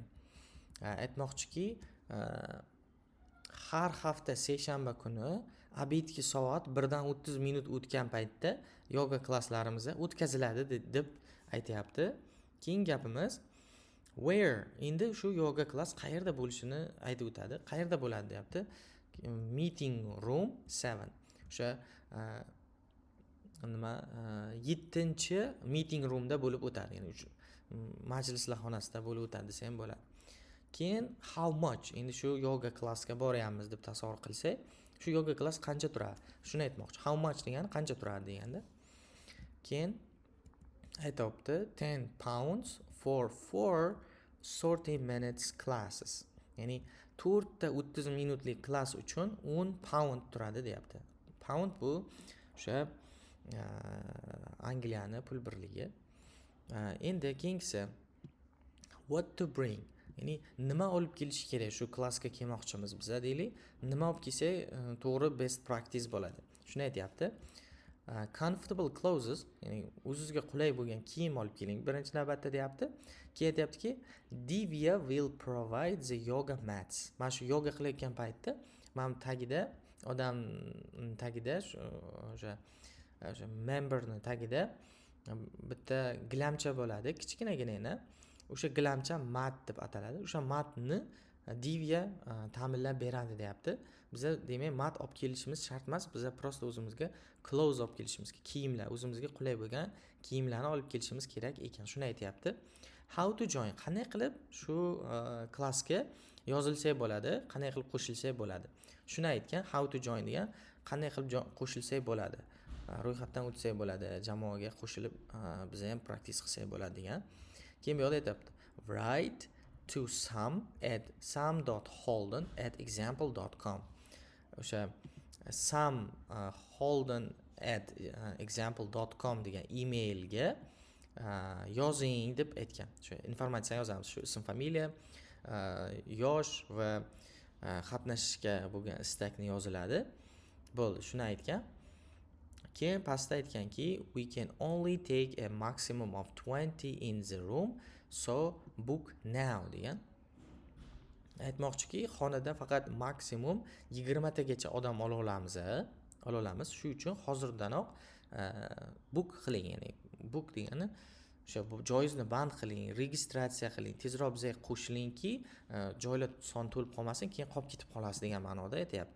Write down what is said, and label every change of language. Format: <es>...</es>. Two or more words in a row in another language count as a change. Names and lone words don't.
<uz>Aytmoqchiki, har hafta seshanba kuni obedki soat 1:30 minut o'tgan paytda yoga klasslarimiz o'tkaziladi deb aytayapti. Keyingi gapimiz where. Endi shu yoga klass qayerda bo'lishini aytib o'tadi. Qayerda bo'ladi deyapti.</uz> <en>Meeting room 7.</en> <uz>O'sha 7-chi</uz> <en>meeting roomda</en> <uz>bo'lib o'tadi. Ya'ni majlislar xonasida bo'lib o'tadi desa ham bo'ladi.</uz> <en>Keyin how much.</en> <uz>Endi shu yoga klassga boryapmiz deb tasavvur qilsak, shu yoga klass qancha turadi? Shuni aytmoqchi.</uz> <en>How much</en> <uz>degani qancha turadi deganda. Keyin aytibdi</uz> <en>10 pounds for 4 30 minutes classes.</en> <uz>Ya'ni 4 ta 30 minutlik klass uchun 10 pound turadi deyapti. Pound bu o'sha Angliyani pul birligi.</uz> <en>Endi keyingisi what to bring.</en> <uz>Ya'ni nima olib kelish kerak shu klassga kelmoqchimiz biz deylik. Nima olib kelsak to'g'ri</uz> <en>best practice</en> <uz>bo'ladi. Shuni aytayapti.</uz> <en>Comfortable clothes,</en> <uz>ya'ni o'zingizga qulay bo'lgan kiyim olib keling birinchi navbatda deyapti. Keyin aytayaptiki,</uz> <en>Divya will provide the yoga mats.</en> <uz>Mana shu yoga qilayotgan paytda men tagida, odam tagida o'sha memberni tagida bitta gilamcha bo'ladi, kichkinagina. O'sha gilamcha mat deb ataladi. O'sha matni divya ta'minlab beradi deyapti. Biza demak mat olib kelishimiz shart emas, biza prosta o'zimizga clothes olib kelishimiz, kiyimlar, o'zimizga qulay bo'lgan kiyimlarni olib kelishimiz kerak ekan. Shuni aytyapti.</uz> <en>How to join,</en> <uz>qanday qilib shu klassga yozilsak bo'ladi, qanday qilib qo'shilsak bo'ladi. Shuni aytgan,</uz> <en>how to join</en> <uz>degan, qanday qilib qo'shilsak bo'ladi. Ro'yxatdan o'tsak bo'ladi, jamoaga qo'shilib biz ham practice qilsak bo'ladi degan. Keyin bu yerda aytibdi,</uz> <en>write to sam@sam.holden@example.com.</en> <uz>O'sha sam.holden@example.com degan emailga yozing deb aytgan. Shu informatsiyani yozamiz, shu ism, familiya, yosh va qatnashishga bo'lgan istakni yoziladi. Bo'ldi, shuni aytgan. Keyin pastda aytganki,</uz> <en>we can only take a maximum of 20 in the room, so book now degan.</en> <uz>Aytmoqchiki, xonada faqat maksimum 20 tagacha odam ola olamiz. Shu uchun hozirdan book qiling, ya'ni book degani o'sha joyizni band qiling, registratsiya qiling, tezroq bizga qo'shilingki, joylar soni to'lib qolmasin, keyin qolib ketib qolasiz degan ma'noda aytayapti.</uz>